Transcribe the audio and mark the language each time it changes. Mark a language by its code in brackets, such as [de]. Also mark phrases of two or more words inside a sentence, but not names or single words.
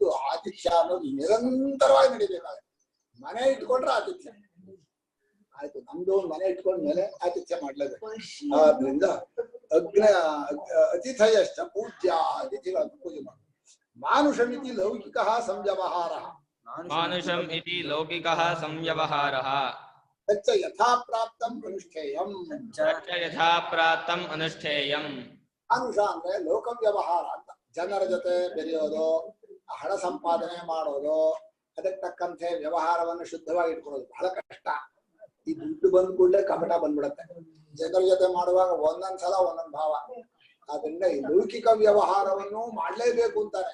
[kn] ಆತಿಥ್ಯ ಅನ್ನೋದು ನಿರಂತರವಾಗಿ ನಡಿಬೇಕಾಗುತ್ತೆ. ಮನೆ ಇಟ್ಕೊಂಡ್ರೆ ಆತಿಥ್ಯ, ಆಯ್ತು, ನಮ್ದು ಒಂದು ಮನೆ ಇಟ್ಕೊಂಡ್ಮೇಲೆ ಆತಿಥ್ಯ ಮಾಡ್ಲೇಬೇಕು. ಆದ್ರಿಂದ [sa] ಅತಿಥಯಶ್ಚ ಪೂಜ್ಯ, [kn] ಅತಿಥಿಗಳನ್ನು ಪೂಜೆ ಮಾಡಿ. [sa] ಮಾನುಷಮಿತಿ ಲೌಕಿಕ ಸಂವ್ಯವಹಾರ, ಮಾನುಷಂ ಇತಿ ಲೌಕಿಕಃ ಸಂವ್ಯವಹಾರಃ ತಚ್ಚ ಯಥಾ ಪ್ರಾಪ್ತಂ ಅನುಷ್ಠೇಯಂ. ತಚ್ಚ ಯಥಾ ಪ್ರಾಪ್ತಂ ಅನುಷ್ಠೇಯಂ. [kn] ಮಾನುಷ ಅಂದ್ರೆ ಲೋಕ ವ್ಯವಹಾರ ಅಂತ, ಜನರ ಜೊತೆ ಬೆರೆಯೋದು, ಹಣ ಸಂಪಾದನೆ ಮಾಡೋದು, ಅದಕ್ಕೆ ತಕ್ಕಂತೆ ವ್ಯವಹಾರವನ್ನು ಶುದ್ಧವಾಗಿ ಇಟ್ಕೊಳ್ಳೋದು ಬಹಳ ಕಷ್ಟ. ಈ ದುಡ್ಡು ಬಂದ್ ಕೂಡಲೇ ಕಪಟ ಬಂದ್ಬಿಡತ್ತೆ. ಜನರ ಜೊತೆ ಮಾಡುವಾಗ ಒಂದೊಂದ್ಸಲ ಒಂದೊಂದ್ ಭಾವ. ಆದ್ರಿಂದ ಈ ಲೌಕಿಕ ವ್ಯವಹಾರವನ್ನು ಮಾಡ್ಲೇಬೇಕು ಅಂತಾರೆ.